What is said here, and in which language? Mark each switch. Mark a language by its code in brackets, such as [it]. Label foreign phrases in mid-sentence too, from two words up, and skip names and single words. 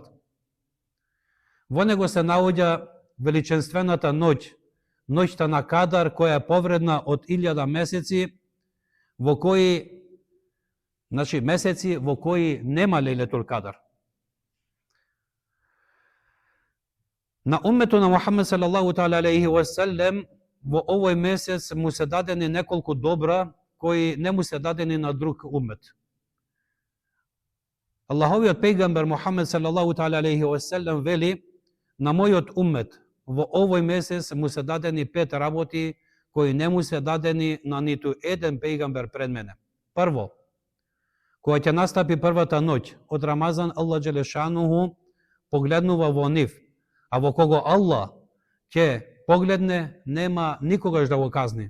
[mk] Во него се наоѓа величенствената ноќ, ноќта на Кадар, која е повредна од 1000 месеци, во кои, месеци во кои нема Лейлетул Кадар. На уммето на Мухамед [ar] صلى الله تعالى عليه وسلم [mk] во овој месец му се дадени неколку добра кои не му се дадени на друг уммет. Аллаховиот пејгамбер Мухамед [ar] صلى الله تعالى عليه وسلم [mk] вели: на мојот уммет во овој месец му се дадени 5 работи кои не му се дадени на ниту еден пејгамбер пред мене. Прво, кога ќе настапи првата ноќ од Рамазан, Аллах џелешануху погледнува во нив, а во кого Аллах ќе погледне, нема никогаш да го казни.